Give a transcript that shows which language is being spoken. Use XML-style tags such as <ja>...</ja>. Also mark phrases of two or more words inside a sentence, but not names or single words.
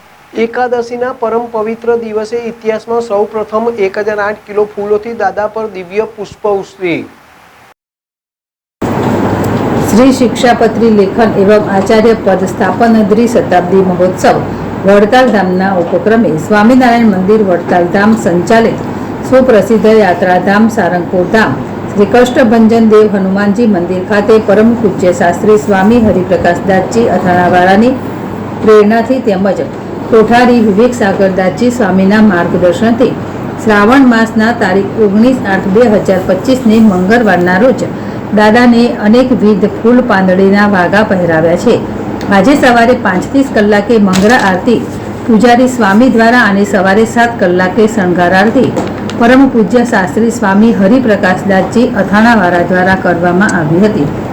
<gu>એકાદશીના પરમ પવિત્ર દિવસે ઇતિહાસમાં સૌ પ્રથમ 1008 કિલો ફૂલોથી દાદા પર દિવ્ય પુષ્પ ઉછળી। શ્રી શિક્ષાપત્રી લેખન એવં આચાર્ય પદ સ્થાપન દ્વિશતાબ્દી મહોત્સવ વડતાલ ધામના ઉપક્રમે સ્વામીનારાયણ મંદિર વડતાલ ધામ સંચાલિત સુપ્રસિદ્ધ યાત્રાધામ સારંગપુર ધામ શ્રી કષ્ટભંજન દેવ હનુમાનજી મંદિર ખાતે પરમ પૂજ્ય શાસ્ત્રી સ્વામી હરિપ્રકાશદાસજી અથાણાવાળાની પ્રેરણાથી તેમજ કોઠારી વિવેક સાગરદાસજી સ્વામીના માર્ગદર્શનથી શ્રાવણ માસના તારીખ 19/8/2025ને મંગળવારના રોજ દાદાને અનેકવિધ ફૂલ પાંદડીના વાઘા પહેરાવ્યા છે। આજે સવારે 5:30 કલાકે મંગળા આરતી પૂજારી સ્વામી દ્વારા અને સવારે 7 કલાકે શણગાર આરતી પરમ પૂજ્ય શાસ્ત્રી સ્વામી હરિપ્રકાશદાસજી અથાણાવાળા દ્વારા કરવામાં આવી હતી।</gu>